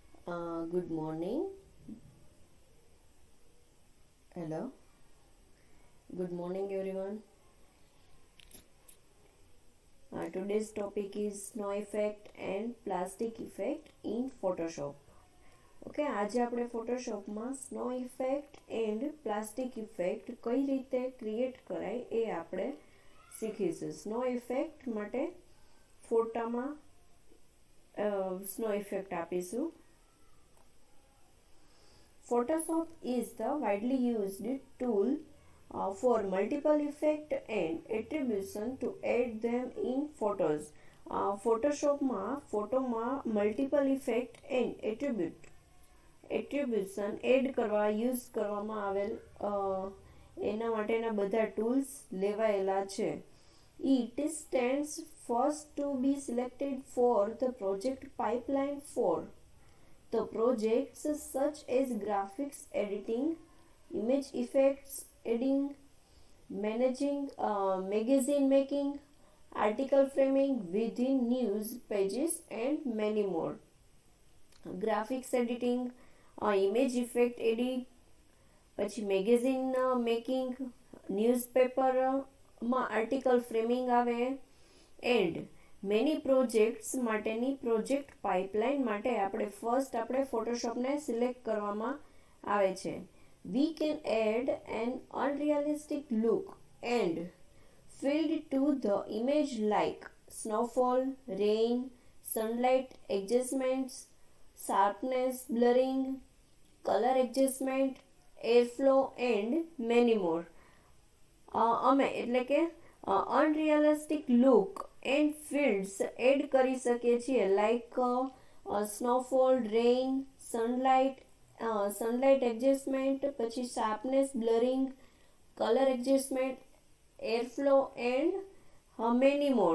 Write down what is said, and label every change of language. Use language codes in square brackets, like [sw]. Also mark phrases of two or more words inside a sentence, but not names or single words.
[en] Good morning. Hello. Good morning, everyone. Today's topic is snow effect and plastic effect in Photoshop. [gu] ઓકે, આજે આપણે ફોટોશોપમાં [en] snow effect and plastic effect [gu] કઈ રીતે ક્રિએટ કરાય એ આપણે શીખીશું. [en] snow effect [gu] માટે ફોટામાં [en] snow effect [gu] આપીશું. [en] Photoshop is the widely used tool for multiple effect and attribution to add them in photos. [gu] ફોટોશોપમાં ફોટોમાં [en] multiple effect and attribution add [gu] કરવા યુઝ કરવામાં આવેલ એના માટેના બધા ટૂલ્સ લેવાયેલા છે. [en] It stands first to be selected for the project pipeline for the projects such as graphics editing, image effects editing, managing magazine making, article framing within news pages and many more. Graphics editing, image effect edit, [gu] પછી [en] magazine making, [gu] ન્યૂઝપેપરમાં [en] article framing [gu] આવે [en] and many projects [gu] માટેની [en] project pipeline [gu] માટે આપણે ફોટોશોપને સિલેક્ટ કરવામાં આવે છે. [en] We can add an unrealistic look and filled to the image like snowfall, rain, sunlight adjustments, sharpness, blurring, color adjustment, airflow and many more. [gu] અમે એટલે કે [en] unrealistic look and fields add [gu] કરી શકીએ છીએ [en] like snowfall, rain, sunlight adjustment, [gu] પછી [en] sharpness, blurring, color adjustment, airflow and many more.